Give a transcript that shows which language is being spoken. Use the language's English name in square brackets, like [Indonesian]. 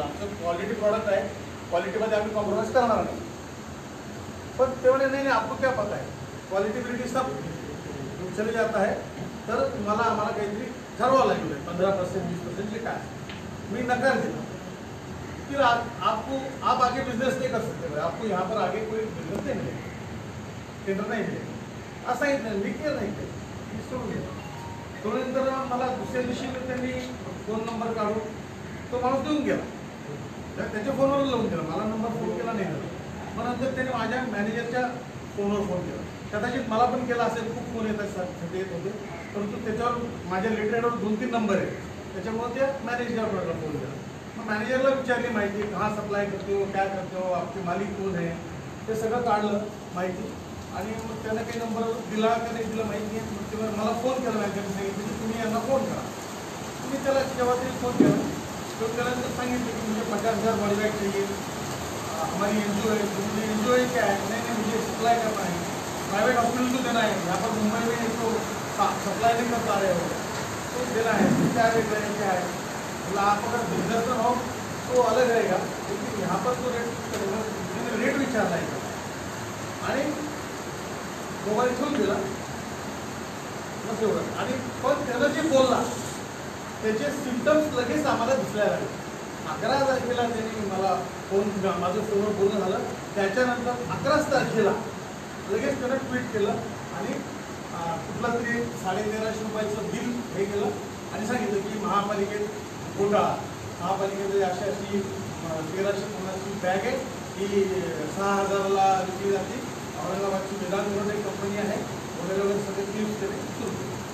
[Marathi] बोलतो आमचं quality product आहे, क्वालिटीमध्ये आम्ही कॉम्प्रोमाइज करणार नाही. पण तेवढे नाही, [Hindi] आपको क्या पता है, क्वालिटी सब चले जाता है, [Marathi] तर तुम्हाला आम्हाला काहीतरी ठरवावं लागेल 15% 20% जे काय. मी नकार दिला. [Hindi] फिर आप आगे बिजनेस नहीं कर सकते, आपको यहाँ पर आगे कोई बिजनेस नहीं मिलेगा, टेंडर नहीं मिलेगा [Marathi] असं सांगितलं. मी केलं नाही, ते सोडून गेलं. सोडल्यानंतर मला दुसऱ्या दिवशी त्यांनी फोन नंबर काढून तो माणूस देऊन गेला, त्याच्या फोनवर लावून दिला, मला नंबर फोन केला नाही झाला. मग नंतर त्याने माझ्या मॅनेजरच्या फोनवर फोन केला, कदाचित मला पण केला असेल, खूप फोन येतात येत होते, परंतु त्याच्यावर माझ्या लेटरवर 2-3 नंबर आहे, त्याच्यामुळे त्या मॅनेजरला फोन केला. मॅनेजरला विचारली माहिती, [Hindi] कहाँ सप्लाय करते हो, क्या करते हो, आपके मालिक [Marathi] कोण आहे, ते सगळं काढलं माहिती आणि मग त्यानं काही नंबर दिला का नाही दिला माहिती आहे. मग तेव्हा मला फोन केला मॅनेजरने, सांगितलं की तुम्ही यांना फोन करा. मी त्याला जेव्हा तरी फोन केला, फोन केल्यानंतर सांगितलं की [Hindi] मुझे 50,000 बॉडी बैग चाहिए, हमारी NGO है. मुझे NGO है क्या है? नहीं, मुझे सप्लाई करना है, प्राइवेट हॉस्पिटल को देना है, यहाँ पर मुंबई में इसको सप्लाई नहीं कर पा रहे हो, तो देना है. क्या रेट है, क्या है? आप अगर बिजनेस में हो तो अलग रहेगा, लेकिन यहाँ पर तो रेट [Marathi] विचारला आहे. आणि मोबाईल ठेवून दिला बस एवढं. आणि पण त्यानं जे बोलला त्याचे सिम्पटम्स लगेच आम्हाला दिसायला लागले. 11 तारखेला त्यांनी मला फोन, माझं फोनवर बोलणं झालं, त्याच्यानंतर 11 तारखेला लगेच त्यानं ट्विट केलं आणि कुठला तरी 1350 रुपयाचं बिल हे केलं आणि सांगितलं की महापालिकेत घोटाळा, महापालिकेमध्ये अशी 1350ची बॅग आहे, ही 6000ला विकली जाते, औरंगाबादची वेदांत म्हणून एक कंपनी आहे, वगैरे सगळे क्लिप्स त्याने सुरू केले.